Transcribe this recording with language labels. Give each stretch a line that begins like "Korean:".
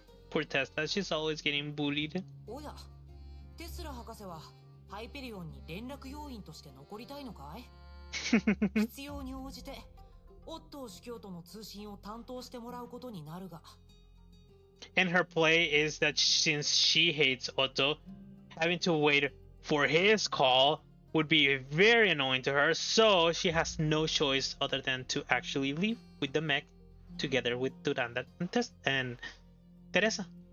English: Poor Tessa, she's always getting bullied.
Japanese: おや、テスラ博士はハイペリオンに連絡要員として残りたいのかい？必要に応じてオットー司教との通信を担当してもらうことになるが。
English: And her play is that since she hates Otto, having to wait for his call would be very annoying to her, so she has no choice other than to actually leave with the mech together with Duranda and Teresa.